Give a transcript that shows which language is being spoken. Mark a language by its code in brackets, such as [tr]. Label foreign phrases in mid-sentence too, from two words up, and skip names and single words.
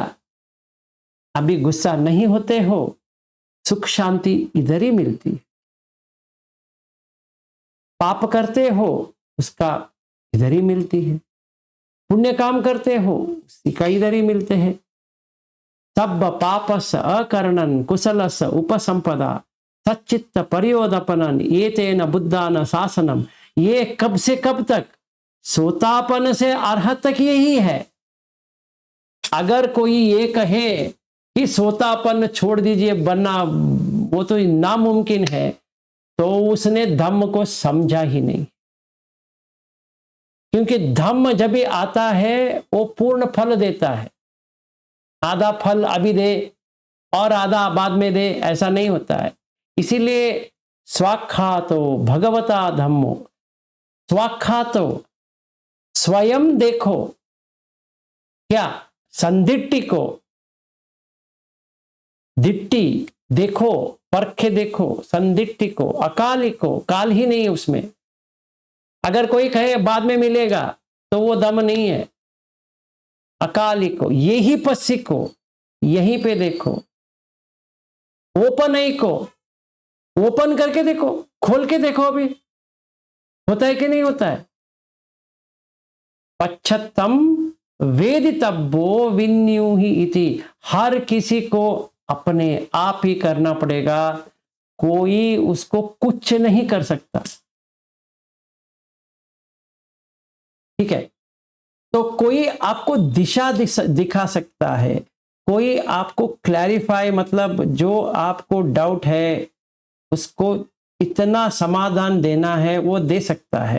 [hi] अभी गुस्सा नहीं होते हो, सुख शांति इधर ही मिलती है। पाप करते हो, उसका इधर ही मिलती है। पुण्य काम करते हो, उसी का इधर ही मिलते हैं। [pi] सब पापस अकरणन कुशलस उपसंपदा सच्चित्त परियोदपनन एतेन बुद्धान शासनम। [hi] ये कब से कब तक? सोतापन से अरहत तक यही है। अगर कोई ये कहे कि सोतापन छोड़ दीजिए बनना, वो तो नामुमकिन है, तो उसने धम्म को समझा ही नहीं। क्योंकि धम्म जब भी आता है वो पूर्ण फल देता है। आधा फल अभी दे और आधा बाद में दे, ऐसा नहीं होता है। इसीलिए [pi] स्वाख्यातो भगवता धम्मो, स्वाख्यातो [hi] स्वयं देखो, क्या [pi] संदिट्टि को, [hi] दिट्टी देखो, परखे देखो, [pi] संदिट्टि को, अकाली को, [hi] काल ही नहीं है उसमें। अगर कोई कहे बाद में मिलेगा तो वो दम नहीं है। [pi] अकाली को, यही पस्सी को, [hi] यहीं पे देखो। ओपन ही को, ओपन करके देखो, खोल के देखो, अभी होता है कि नहीं होता है। [pi] पच्छतम वेदितव्यो विन्यूहि इति। [hi] हर किसी को अपने आप ही करना पड़ेगा, कोई उसको कुछ नहीं कर सकता। ठीक है, तो कोई आपको दिशा दिखा सकता है, कोई आपको क्लैरिफाई, मतलब जो आपको डाउट है उसको इतना समाधान देना है वो दे सकता है।